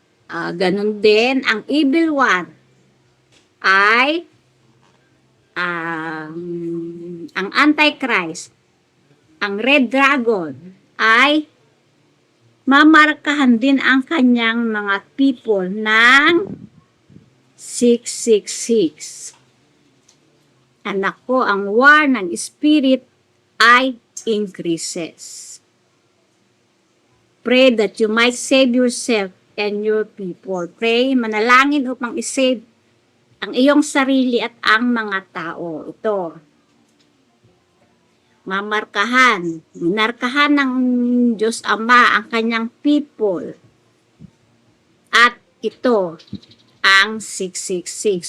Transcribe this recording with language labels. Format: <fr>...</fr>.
<tl>Ganun din, ang evil one ay ang Antichrist, ang Red Dragon ay mamarkahan din ang kanyang mga people ng 666. Anak ko, ang war ng spirit ay increases.</tl> <en>Pray that you might save yourself and your people.</en> <tl>Pray, manalangin upang isave ang iyong sarili at ang mga tao. Ito, minarkahan ng Diyos Ama ang kanyang people. At ito, ang 666.</tl>